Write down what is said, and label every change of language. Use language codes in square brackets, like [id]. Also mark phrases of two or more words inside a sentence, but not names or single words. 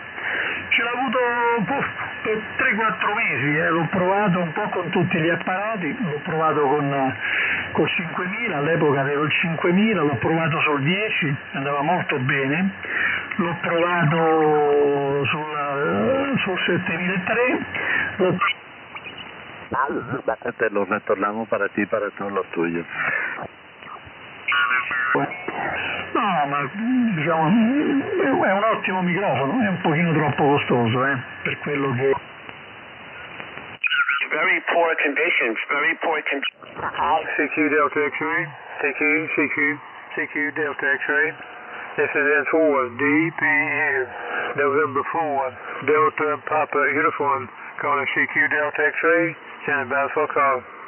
[it] Ce l'ho avuto per 3-4 mesi, l'ho provato un po' con tutti gli apparati, l'ho provato col 5000, all'epoca avevo il 5000, l'ho provato sul 10, andava molto bene, l'ho provato sul 7003, [es] Te lo retornamos para ti, para todos los tuyos. [it] No, ma diciamo è un ottimo microfono, è un pochino troppo costoso, per quello che... [en] Very poor conditions, CQ Delta X-ray, CQ Delta X-ray. This is S4, DPU, November 4, Delta Papa Uniform, calling CQ Delta X-ray, sending back for call.